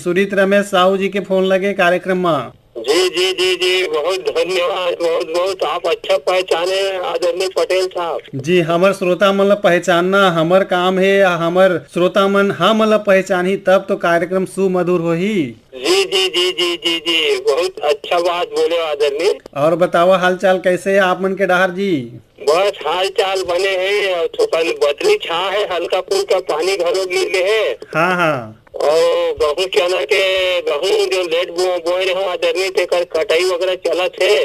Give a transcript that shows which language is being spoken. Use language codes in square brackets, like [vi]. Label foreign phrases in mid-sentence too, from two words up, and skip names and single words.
[hne] सुरीत रमेश साहू जी के फोन लगे कार्यक्रम में। जी जी जी जी, बहुत धन्यवाद, बहुत बहुत। आप अच्छा पहचाने आदरणीय पटेल साहब। जी, हमर श्रोता मन ला पहचानना हमर काम है। हमर श्रोता मन हम ला पहचानी तब तो कार्यक्रम सुमधुर होही। जी जी जी जी जी जी, बहुत अच्छा बात बोले आदरणीय। और बताओ हाल चाल कैसे है आप मन के डहार जी? बस हाल चाल बने हैं, थोड़ा बदली छा है, हल्का फुल्का पानी घरों गिरले है। हाँ हाँ। और गहूँ चना के गहूँ जो लेट बोए रहे आदरणीय तेकर कटाई वगैरह चलत है।